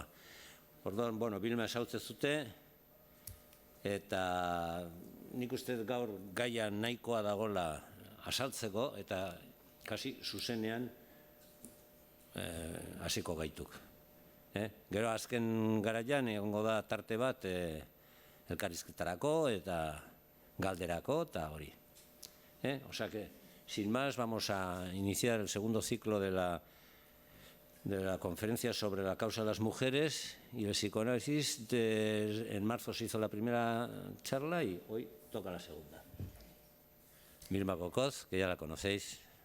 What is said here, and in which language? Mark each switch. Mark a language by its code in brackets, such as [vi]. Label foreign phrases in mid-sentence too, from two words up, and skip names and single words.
[eu] Orduan, Bilma esautzen zute, eta nik uste gaur gaia nahikoa dagoela azaltzeko, eta kasi zuzenean hasiko gaituk. Gero azken garaian egongo da tarte bat elkarrizketarako eta galderako eta hori. [es] O sea que, sin más, vamos a iniciar el segundo ciclo de la conferencia sobre la causa de las mujeres y el psicoanálisis. En marzo se hizo la primera charla y hoy toca la segunda. Vilma Cocoz, que ya la conocéis.